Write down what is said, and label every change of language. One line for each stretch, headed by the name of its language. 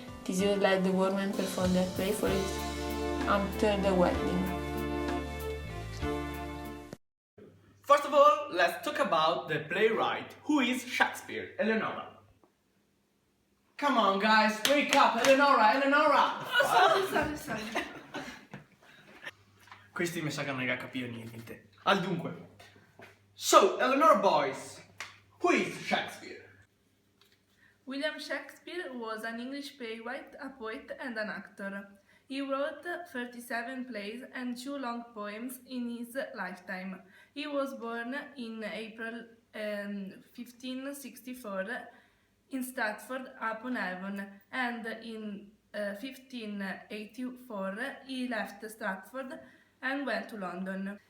English: Theseus let the women perform their play for it after the wedding. First of all, let's talk about the playwright, who is Shakespeare, Eleonora. Come on guys, wake up, Eleonora! Oh, sorry.
Italian: Questi mi sa che non riesco a capire niente. Al dunque.
English: So, Eleanor boys, who is Shakespeare? William Shakespeare was an English playwright, a poet, and an actor. He wrote 37 plays and 2 long poems in his lifetime. He was born in April 1564 in Stratford-upon-Avon, and in 1584 he left Stratford and went to London.